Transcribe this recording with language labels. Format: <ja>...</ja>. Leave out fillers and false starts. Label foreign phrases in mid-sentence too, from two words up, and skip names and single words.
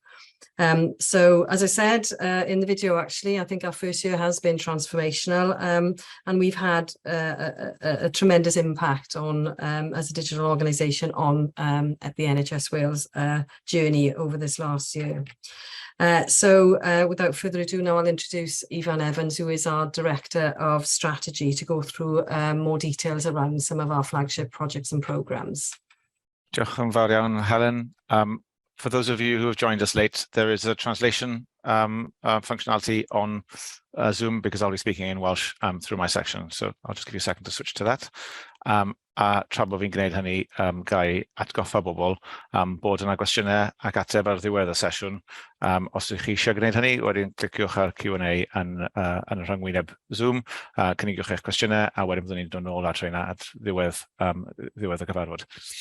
<en>So as I said in the video, actually, I think our first year has been transformational, and we've had a tremendous impact on, as a digital organisation, on at the NHS Wales journey over this last year. So without further ado, now I'll introduce Ifan Evans, who is our Director of Strategy, to go through more details around some of our flagship projects and programmes.</en> <cy>Diolch yn fawr iawn, Helen.</cy> <en>For those of you who have joined us late, there is a translation functionality on Zoom, because I'll be speaking in Welsh through my section. So I'll just give you a second to switch to that.</en> <cy>A tra bod fi'n gwneud hynny, gai atgoffa bobl bod yna gwestiynau ac ateb ar ddiwedd y sesiwn. Os ydych chi eisiau gwneud hynny, wedyn cliciwch ar Q&A yn y rhyngwyneb Zoom, cynnigiwch eich gwestiynau, a wedyn byddwn ni'n dod nôl at reina at ddiwedd y gyfarfod.</cy>